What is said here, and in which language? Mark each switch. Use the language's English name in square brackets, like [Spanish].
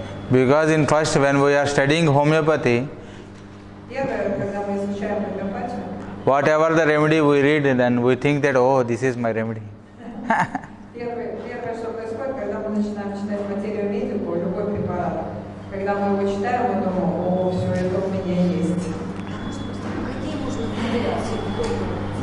[English] Because in first, when we are studying homeopathy, [Russian] Первое, когда мы изучаем гомеопатию, [English] whatever the remedy we read, then we think that, oh, this is my remedy. [Russian] Первое, что происходит, когда мы начинаем читать материю медику, любой препарат, когда мы его читаем, мы думаем, о, все это у меня есть. какие можно выделять симптомы?